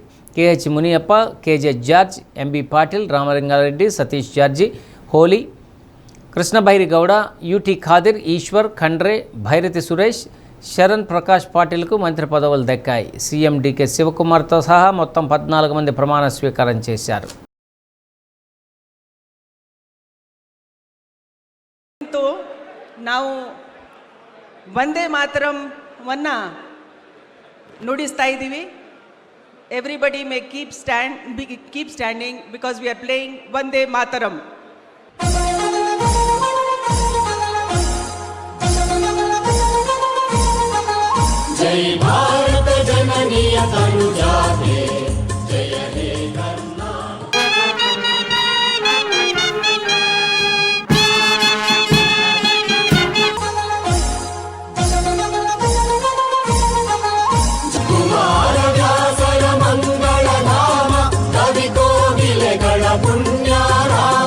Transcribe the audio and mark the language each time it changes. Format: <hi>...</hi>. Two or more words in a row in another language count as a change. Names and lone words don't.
<te>KH మునియప్ప, KJ జార్జ్, MB పాటిల్, రామలింగారెడ్డి, సతీష్ జార్జి, హోలీ, కృష్ణభైరి గౌడ, UT ఖాదిర్, ఈశ్వర్ ఖండ్రే, భైరతి సురేష్, శరణ్ ప్రకాష్ పాటిల్కు మంత్రి పదవులు దక్కాయి. సీఎం డీకే శివకుమార్తో సహా మొత్తం 14 మంది ప్రమాణ స్వీకారం చేశారు.</te> <kn>ನಾವು ವಂದೇ ಮಾತರಂ ನುಡಿಸ್ತಾ ಇದ್ದೀವಿ.</kn> <en>Everybody may keep standing because we are playing ವಂದೇ ಮಾತರಂ.</en> <kn>ಜಯ ಭಾರತ ಜನನಿ ತನುಜಾತೆ ಜಯ ಹೇ ಕರ್ನಾಟಕ. ಕುಮಾರ ವ್ಯಾಸರ ಮಂಗಲ ಧಾಮ ಕವಿ ಕೋವಿಲಗಳ ಪುಣ್ಯಾರಾಮ.</kn>